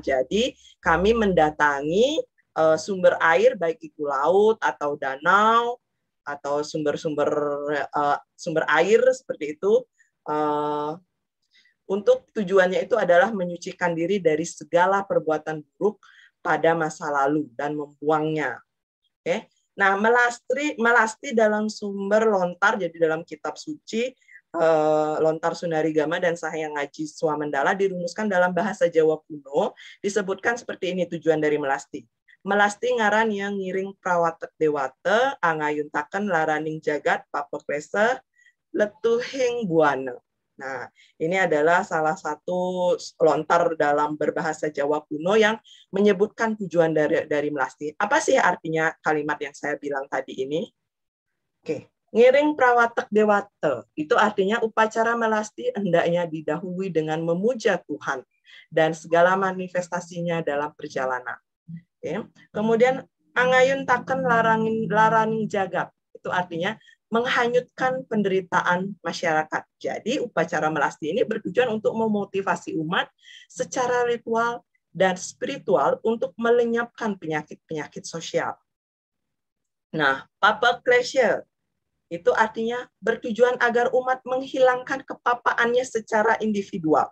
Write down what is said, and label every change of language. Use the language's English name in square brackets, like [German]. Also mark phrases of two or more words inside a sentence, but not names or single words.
[Indonesian] Jadi kami mendatangi sumber air, baik itu laut atau danau, atau sumber air seperti itu, untuk tujuannya itu adalah menyucikan diri dari segala perbuatan buruk, pada masa lalu dan membuangnya. Oke. Nah, melasti dalam sumber lontar, jadi dalam kitab suci, Lontar Sunarigama dan Sahayang Ngaji Swamendala dirumuskan dalam bahasa Jawa kuno, disebutkan seperti ini tujuan dari melasti. [Kawi] Melasti ngaran yang ngiring prawatek dewata, angayuntaken laraning jagat, papeklese, letuhing buana. [Indonesian] Nah, ini adalah salah satu lontar dalam berbahasa Jawa kuno yang menyebutkan tujuan dari melasti. Apa sih artinya kalimat yang saya bilang tadi ini? Oke. [Kawi] Ngiring prawatek dewata, [Indonesian] itu artinya upacara melasti hendaknya didahului dengan memuja Tuhan dan segala manifestasinya dalam perjalanan. Oke. Kemudian [Kawi] angayun taken laraning jagat, [Indonesian] itu artinya menghanyutkan penderitaan masyarakat. Jadi upacara melasti ini bertujuan untuk memotivasi umat secara ritual dan spiritual untuk melenyapkan penyakit-penyakit sosial. Nah, papeklese itu artinya bertujuan agar umat menghilangkan kepapaannya secara individual.